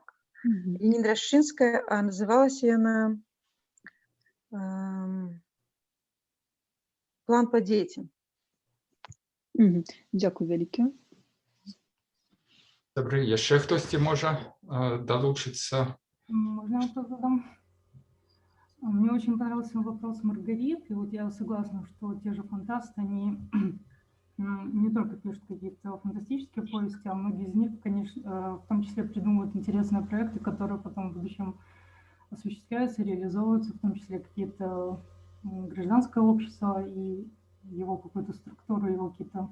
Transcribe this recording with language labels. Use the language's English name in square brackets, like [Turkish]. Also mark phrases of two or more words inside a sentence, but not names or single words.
[Belarusian] Яніна Рашчынская, а называлася яна «План по дзецям». Дзякуй вялікі. Добрый, яшчэ хтосьці можа далучыцца? [Russian] Можно вопрос задам? Мне очень понравился вопрос Маргариты. Вот я согласна, что те же фантасты, они не только пишут какие-то фантастические повести, а многие из них, конечно, в том числе придумывают интересные проекты, которые потом в будущем осуществляются, реализовываются, в том числе какие-то гражданское общество и его какую-то структуру, его какие-то...